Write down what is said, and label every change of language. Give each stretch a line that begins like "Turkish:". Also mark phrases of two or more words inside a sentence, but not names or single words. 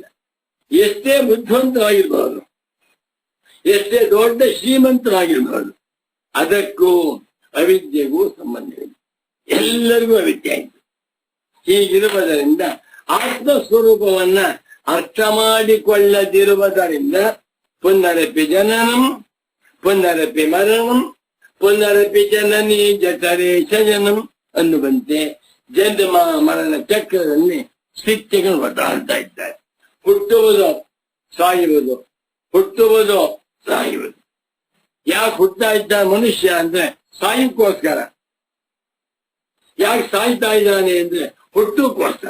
Kannada: ಎಷ್ಟೇ ಬುದ್ಧಿವಂತರಾಗಿರ್ಬೋದು, ಎಷ್ಟೇ ದೊಡ್ಡ ಶ್ರೀಮಂತರಾಗಿರ್ಬೋದು, ಅದಕ್ಕೂ ಅವಿದ್ಯೆಗೂ ಸಂಬಂಧವಿದೆ. ಎಲ್ಲರಿಗೂ ಅವಿದ್ಯೆ ಆಯಿತು. ಹೀಗಿರುವುದರಿಂದ ಆತ್ಮಸ್ವರೂಪವನ್ನ ಅರ್ಥ ಮಾಡಿಕೊಳ್ಳದಿರುವುದರಿಂದ
Sanskrit: ಪುನರಪಿ ಜನನಂ ಪುನರಪಿ ಮರಣಂ ಪುನರಪಿ ಜನನಿ ಜಠರೇ ಶಯನಂ
Kannada: ಅನ್ನುವಂತೆ ಜನ್ಮ ಮರಣ ಚಕ್ರದಲ್ಲಿ ಸ್ಥಿತಿಗಳು ಒದ್ದಾಡ್ತಾ ಇದ್ದಾರೆ. ಹುಟ್ಟುವುದು ಸಾಯುವುದು, ಹುಟ್ಟುವುದು ಸಾಯುವುದು. ಯಾಕೆ ಹುಟ್ಟಾ ಇದ್ದ ಮನುಷ್ಯ ಅಂದ್ರೆ ಸಾಯಕ್ಕೋಸ್ಕರ. ಯಾಕೆ ಸಾಯ್ತಾ ಇದ್ದಾನೆ ಅಂದ್ರೆ ಹುಟ್ಟುಕ್ಕೋಸ್ಕರ.